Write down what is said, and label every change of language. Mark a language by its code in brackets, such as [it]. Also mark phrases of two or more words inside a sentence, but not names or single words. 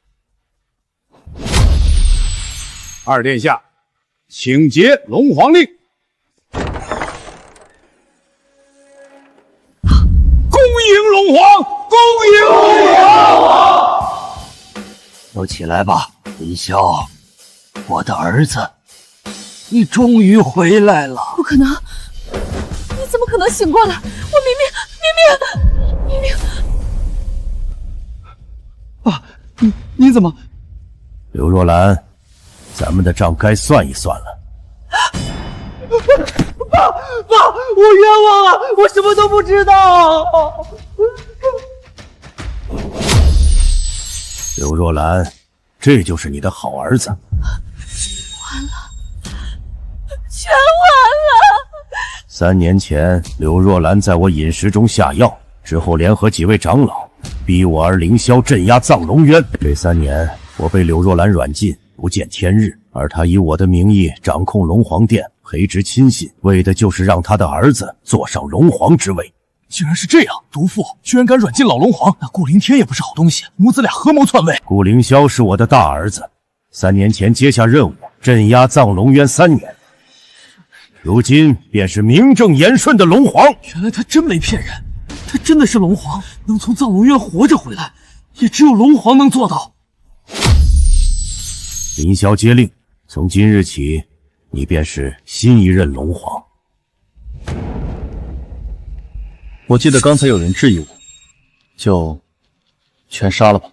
[zh] 二殿下，請結龍皇令。恭迎龍皇，恭迎龍皇！都起來吧，凌霄，我的兒子，你終於回來了。不可能！你怎麼可能醒過來？我明明…… 爸，你怎麼？柳若蘭，咱們的賬該算一算了。爸，我冤枉啊！我什麼都不知道。柳若蘭，這就是你的好兒子。完了，全完了！3 年前，柳若蘭在我飲食中下藥，之後聯合幾位長老，逼我兒凌霄鎮壓藏龍淵。這3年，我被柳若蘭軟禁，不見天日，而他以我的名義掌控龍皇殿，培植親信，為的就是讓他的兒子坐上龍皇之位。竟然是這樣，毒婦居然敢軟禁老龍皇，那顧凌天也不是好東西，母子倆合謀篡位。顧凌霄是我的大兒子，3年前接下任務，鎮壓藏龍淵3年，如今便是名正言順的龍皇。原來他真沒騙人，他真的是龍皇，能從藏龍淵活着回來，也只有龍皇能做到。凌霄接令，從今日起，你便是新一任龍皇。我记得刚才有人質疑我，就全杀了吧。